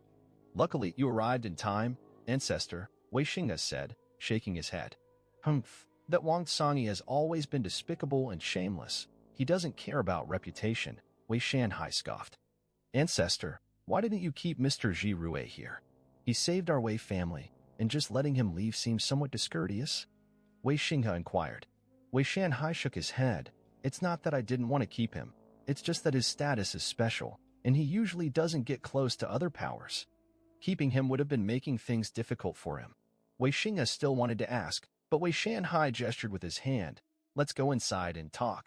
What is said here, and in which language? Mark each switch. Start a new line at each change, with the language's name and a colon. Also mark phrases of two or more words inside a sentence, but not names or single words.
English: Luckily, you arrived in time, ancestor," Wei Xinghe said, shaking his head. "Humph, that Wang Songyi has always been despicable and shameless. He doesn't care about reputation," Wei Shanhai scoffed. "Ancestor, why didn't you keep Mr. Jirue here? He saved our Wei family, and just letting him leave seems somewhat discourteous?" Wei Xinghe inquired. Wei Shanhai shook his head. "It's not that I didn't want to keep him. It's just that his status is special, and he usually doesn't get close to other powers. Keeping him would have been making things difficult for him." Wei Xinghe still wanted to ask, but Wei Shanhai gestured with his hand. "Let's go inside and talk.